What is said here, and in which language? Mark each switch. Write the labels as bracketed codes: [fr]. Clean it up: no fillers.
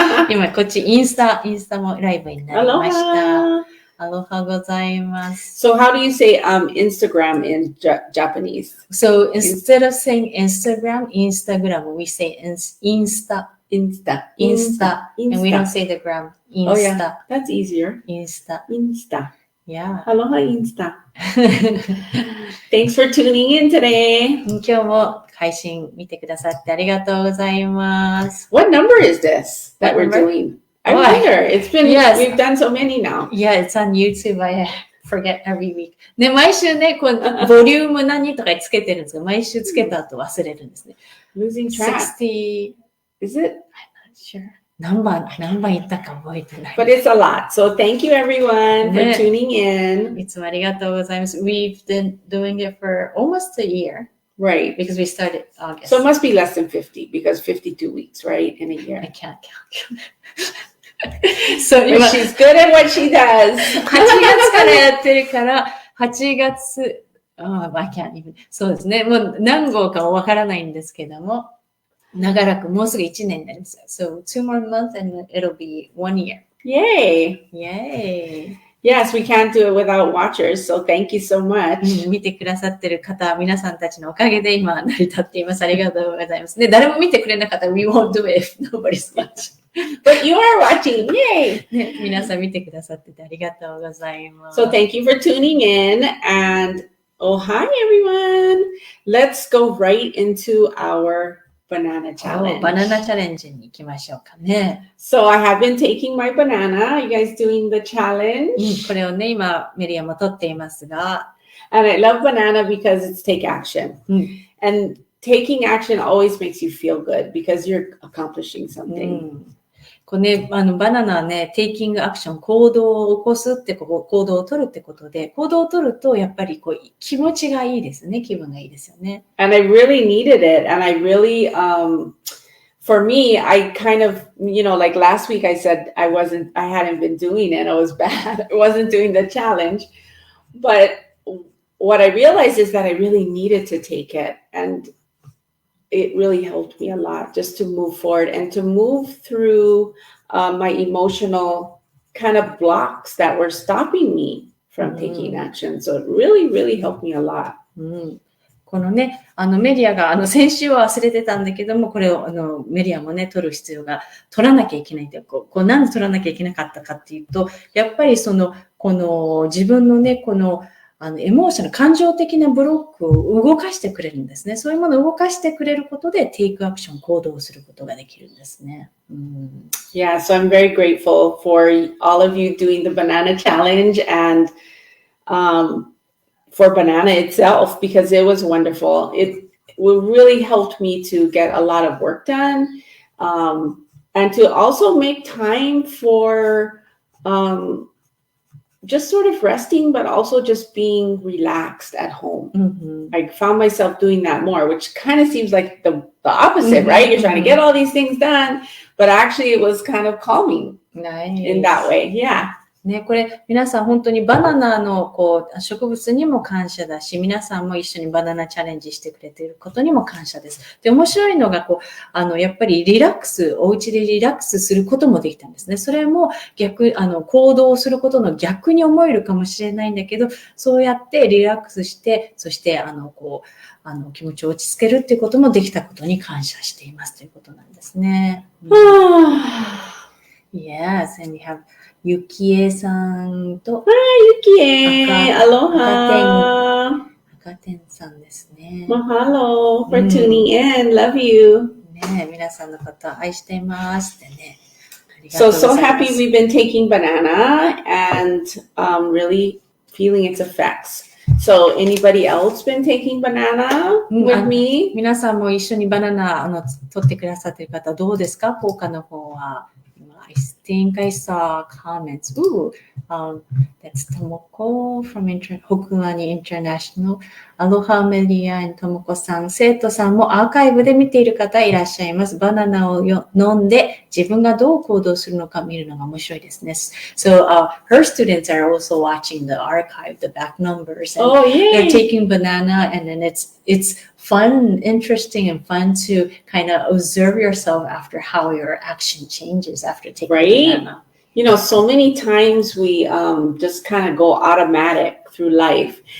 [ja] 今、こっちインスタもライブになりました。アロハございます。 [en] So how do you say Instagram in Japanese? So instead of saying Instagram, we say Insta. And we don't say the gram. Insta. Oh yeah, that's easier. Insta. Yeah. Aloha Insta. Thanks for tuning in today. [ja] 今日も配信見てくださってありがとうございます。 [en] What number is this that we're doing?I wonder. It's been, we've done so many now. Yeah, it's on YouTube. I forget every week. [ja] ね、毎週ね、こう、ボリューム何とかつけてるんですが、毎週つけた後忘れるんですね。 [en] Losing track. 60, is it? I'm not sure. [ja] 何番言ったか覚えてない。 [en] But it's a lot. So thank you everyone for tuning in. [ja] いつもありがとうございます。 [en] We've been doing it for almost a year.Right, because we started August. So it must be less than 50 because 52 weeks, right, in a year. I can't count.So she's good at what she does. [ja] 8月からやってるから、8月、 [en] I can't even. [ja] そうですね。もう何号かわからないんですけども、長らくもうすぐ1年になります。 [en] So 2 more months and it'll be 1 year. Yay! Yay!Yes, we can't do it without watchers, so thank you so much. [ja] 見てくださってる方、皆さんたちのおかげで今成り立っています。ありがとうございます。で、誰も見てくれなかったら [en] We won't do it if nobody's watching. But you are watching, yay! [ja] ね、皆さん見てくださっててありがとうございます。 [en] So thank you for tuning in and hi everyone! Let's go right into our banana challenge. [ja] バナナチャレンジに行きましょうかね。 [en] So I have been taking my banana. You guys doing the challenge? [ja] これをね、今メリアも取っていますが。 [en] And I love banana because it's take action. And taking action always makes you feel good because you're accomplishing something. [ja] これね、バナナはね、 [en] taking action、 [ja] 行動を起こすって行動を取るってことで、行動を取るとやっぱりこう気持ちがいいですね。気分がいいですよね。 [en] And I really needed it. And I really, for me, I kind of, like last week I said I hadn't been doing it. I was bad. I wasn't doing the challenge. But what I realized is that I really needed to take it. And it really helped me a lot just to move forward and to move through my emotional kind of blocks that were stopping me from taking action. So it really, really helped me a lot. [ja] このね、メディアが、先週は忘れてたんだけども、これを、メディアもね、取る必要が、取らなきゃいけないって、なんで取らなきゃいけなかったかっていうと、やっぱりこの自分のね、エモーション、感情的なブロックを動かしてくれるんですね。そういうものを動かしてくれることで、テイクアクション、行動をすることができるんですね。 [en] Yeah, so I'm very grateful for all of you doing the banana challenge and for banana itself because it was wonderful. It really helped me to get a lot of work done and to also make time for just sort of resting, but also just being relaxed at home. I found myself doing that more, which kind of seems like the opposite, right? You're trying to get all these things done, but actually it was kind of calming in that way. Yeah. [ja] ね、これ皆さん本当にバナナの植物にも感謝だし、皆さんも一緒にバナナチャレンジしてくれていることにも感謝です。で、面白いのがやっぱりお家でリラックスすることもできたんですね。それも行動することの逆に思えるかもしれないんだけど、そうやってリラックスして、そして気持ちを落ち着けるっていうこともできたことに感謝していますということなんですね。 [en] Yes, and we have ゆきえさんと、 [ja] ゆきえ、アロハ。赤天さんですね。 [en] Mahalo for tuning in. Love you. [ja] ね、皆さんのことを愛していますってね。 [en] So happy we've been taking banana and really feeling its effects. So anybody else been taking banana with me? [ja] 皆さんも一緒にバナナ取ってくださっている方どうですか？効果の方は。 [en] I think I saw comments. Ooh, That's Tomoko from 北アニ International. [ja] アロハメリアンともこさん、生徒さんもアーカイブで見ている方いらっしゃいます。バナナを飲んで自分がどう行動するのか見るのが面白いですね。 [en] So her students are also watching the archive, the back numbers. And they're taking banana and then it's fun, interesting and fun to kind of observe yourself after how your action changes after taking banana. You know, so many times we just kind of go automatic through life.